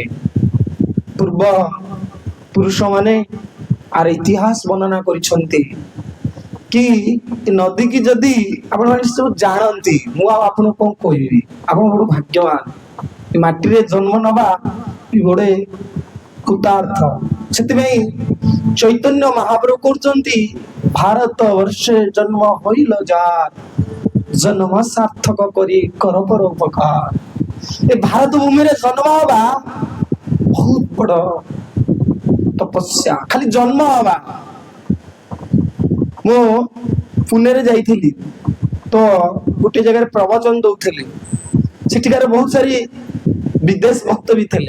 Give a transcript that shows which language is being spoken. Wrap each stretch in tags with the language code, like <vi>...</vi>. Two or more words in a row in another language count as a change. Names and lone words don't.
<or>ପୂର୍ବ ପୁରୁଷ ମାନେ ଆର ଇତିହାସ ବର୍ଣ୍ଣନା କରିଛନ୍ତି କି ଏ ନଦୀ କି ଯଦି ଆପଣ ମାନେ ସବୁ ଜାଣନ୍ତି, ମୁଁ ଆଉ ଆପଣଙ୍କୁ କଣ କହିବି, ଆପଣ ବଡ ଭାଗ୍ୟବାନ। ଏ ମାଟିରେ ଜନ୍ମ ନବା ଗୋଟେ କୃତାର୍ଥ। ସେଥିପାଇଁ ଚୈତନ୍ୟ ମହାପ୍ରଭୁ କରୁଛନ୍ତି, ଭାରତ ବର୍ଷେ ଜନ୍ମ</or> <bn>হইল যার, জন্ম সার্থক</bn> <or>କରି</or> <bn>কর কর উপকার।</bn> <or>ଏ ଭାରତ ଭୂମିରେ ଜନ୍ମ ହବା ବହୁତ ବଡ ତପସ୍ୟା, ଖାଲି ଜନ୍ମ ହବା। ମୁଁ ପୁନେରେ ଯାଇଥିଲି, ତ ଗୋଟେ ଜାଗାରେ ପ୍ରବଚନ ଦଉଥିଲି, ସେଠିକାର ବହୁତ ସାରି ବିଦେଶ ଭକ୍ତ ବି ଥିଲେ।</or>